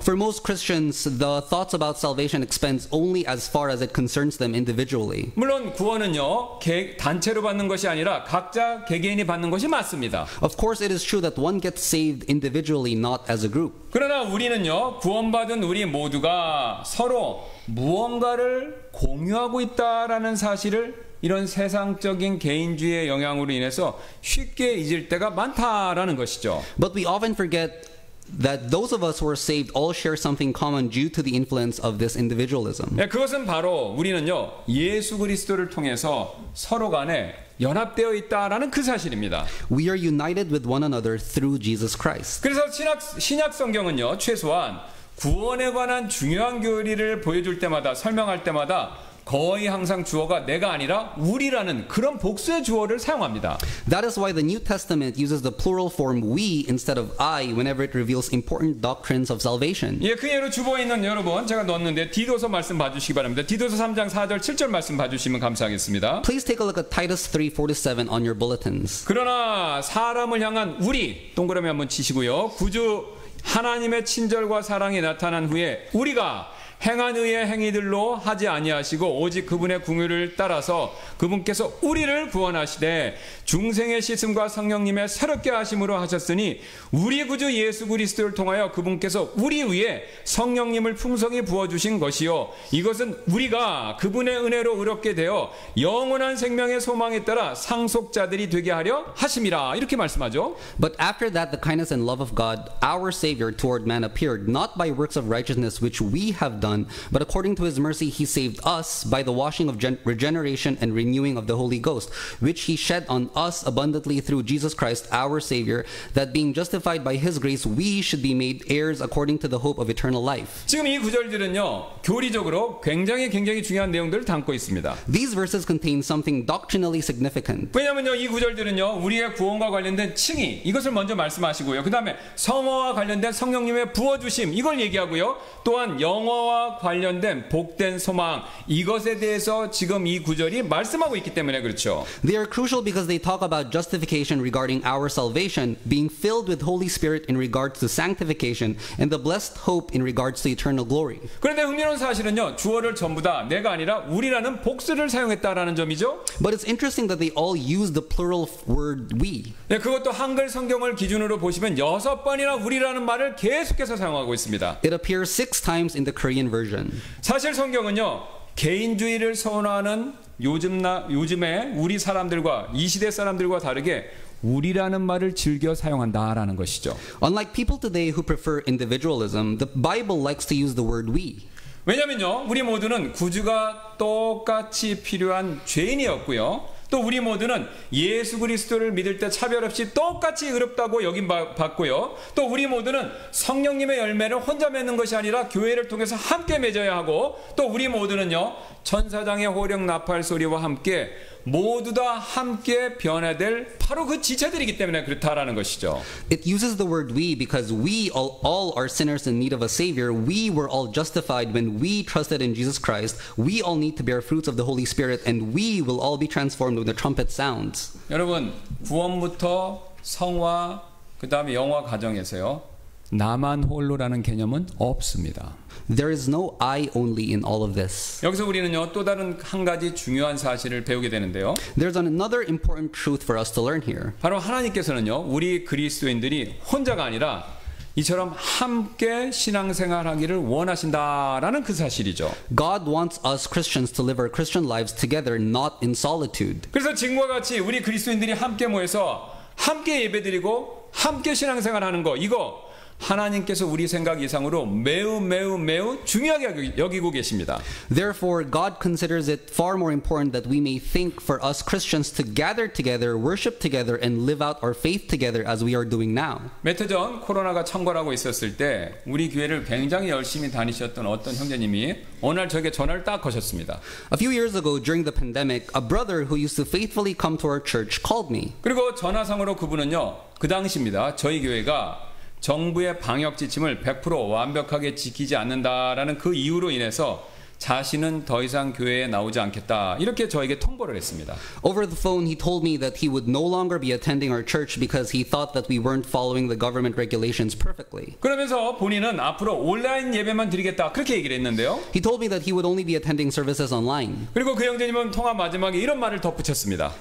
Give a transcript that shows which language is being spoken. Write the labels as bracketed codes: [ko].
[en] For most Christians, the thoughts about salvation extends only as far as it concerns them individually. [ko] 물론 구원은요, 단체로 받는 것이 아니라 각자 개개인이 받는 것이 맞습니다. [en] Of course, it is true that one gets saved individually, not as a group. [ko] 그러나 우리는요, 구원받은 우리 모두가 서로 무언가를 공유하고 있다라는 사실을 이런 세상적인 개인주의의 영향으로 인해서 쉽게 잊을 때가 많다라는 것이죠. [en] But we often forget that those of us who are saved all share something common due to the influence of this individualism. [ko] 네, 그것은 바로 우리는요, 예수 그리스도를 통해서 서로 간에 연합되어 있다라는 그 사실입니다. [en] We are united with one another through Jesus Christ. [ko] 그래서 신약 성경은요, 최소한 구원에 관한 중요한 교리를 보여줄 때마다, 설명할 때마다 거의 항상 주어가 내가 아니라 우리라는 그런 복수의 주어를 사용합니다. [en] That is why the New Testament uses the plural form we instead of I whenever it reveals important doctrines of salvation. [ko] 예, 그 예로 주보에 있는 여러분 제가 넣었는데 디도서 말씀 봐주시기 바랍니다. 디도서 3장 4절 7절 말씀 봐주시면 감사하겠습니다. [en] Please take a look at Titus 3:4-7 on your bulletins. [ko] 그러나 사람을 향한 우리 동그라미 한번 치시고요. 구주 하나님의 친절과 사랑이 나타난 후에 우리가 행한 의의 행위들로 하지 아니하시고 오직 그분의 궁유를 따라서 그분께서 우리를 구원하시되 중생의 씻음과 성령님의 새롭게 하심으로 하셨으니 우리 구주 예수 그리스도를 통하여 그분께서 우리 위에 성령님을 풍성히 부어주신 것이요 이것은 우리가 그분의 은혜로 의롭게 되어 영원한 생명의 소망에 따라 상속자들이 되게 하려 하심이라 이렇게 말씀하죠. [en] But after that the kindness and love of God our Savior toward man appeared not by works of righteousness which we have done but according to his mercy he saved us by the washing of regeneration and renewing of the Holy Ghost which he shed on us abundantly through Jesus Christ our Savior that being justified by his grace we should be made heirs according to the hope of eternal life. [ko] 지금 이 구절들은요 교리적으로 굉장히 중요한 내용들을 담고 있습니다. [en] These verses contain something doctrinally significant. [ko] 왜냐면요 이 구절들은요 우리의 구원과 관련된 칭의 이것을 먼저 말씀하시고요. 그 다음에 성화와 관련된 성령님의 부어주심 이걸 얘기하고요. 또한 영화와 관련된 복된 소망 이것에 대해서 지금 이 구절이 말씀하고 있기 때문에 그렇죠. [en] They are crucial because they talk about justification regarding our salvation, being filled with Holy Spirit in regards to sanctification, and the blessed hope in regards to eternal glory. [ko] 그런데 흥미로운 사실은요 주어를 전부 다 내가 아니라 우리라는 복수를 사용했다라는 점이죠. [en] But it's interesting that they all use the plural word we. [ko] 네, 그것도 한글 성경을 기준으로 보시면 6번이나 우리라는 말을 계속해서 사용하고 있습니다. [en] It appears 6 times in the Korean version. [ko] 사실 성경은요 개인주의를 선호하는 요즘에 우리 사람들과 이 시대 사람들과 다르게 우리라는 말을 즐겨 사용한다라는 것이죠. [en] Unlike people today who prefer individualism, the Bible likes to use the word we. [ko] 왜냐면요 우리 모두는 구주가 똑같이 필요한 죄인이었고요. 또 우리 모두는 예수 그리스도를 믿을 때 차별 없이 똑같이 의롭다고 여김받고요. 또 우리 모두는 성령님의 열매를 혼자 맺는 것이 아니라 교회를 통해서 함께 맺어야 하고 또 우리 모두는요 천사장의 호령 나팔 소리와 함께 모두 다 함께 변화될 바로 그 지체들이기 때문에 그렇다라는 것이죠. [en] It uses the word we because we all are sinners in need of a savior. We were all justified when we trusted in Jesus Christ. We all need to bear fruits of the Holy Spirit and we will all be transformed when the trumpet sounds. [ko] 여러분 구원부터 성화 그다음에 영화 과정에서요. 나만 홀로라는 개념은 없습니다. [en] There is no I only in all of this. [ko] 여기서 우리는요 또 다른 한 가지 중요한 사실을 배우게 되는데요. [en] There's another important truth for us to learn here. [ko] 바로 하나님께서는요 우리 그리스도인들이 혼자가 아니라 이처럼 함께 신앙생활하기를 원하신다라는 그 사실이죠. [en] God wants us Christians to live our Christian lives together, not in solitude. [ko] 그래서 지금과 같이 우리 그리스도인들이 함께 모여서 함께 예배드리고 함께 신앙생활하는 거 이거 하나님께서 우리 생각 이상으로 매우 중요하게 여기고 계십니다. [en] Therefore, God considers it far more important that we may think for us Christians to gather together, worship together, and live out our faith together as we are doing now. [ko] 몇 해 전 코로나가 창궐하고 있었을 때 우리 교회를 굉장히 열심히 다니셨던 어떤 형제님이 어느 날 저에게 전화를 딱 거셨습니다. [en] A few years ago, during the pandemic, a brother who used to faithfully come to our church called me. [ko] 그리고 전화상으로 그분은요, 그 당시입니다. 저희 교회가 정부의 방역 지침을 100% 완벽하게 지키지 않는다라는 그 이유로 인해서 자신은 더 이상 교회에 나오지 않겠다 이렇게 저에게 통보를 했습니다. [en] Over the phone, he told me that he would no longer be attending our church because he thought that we weren't following the government regulations perfectly. [ko] 그러면서 본인은 앞으로 온라인 예배만 드리겠다 그렇게 얘기를 했는데요. [en] He told me that he would only be attending services online. [ko] 그리고 그 형제님은 통화 마지막에 이런 말을 덧붙였습니다.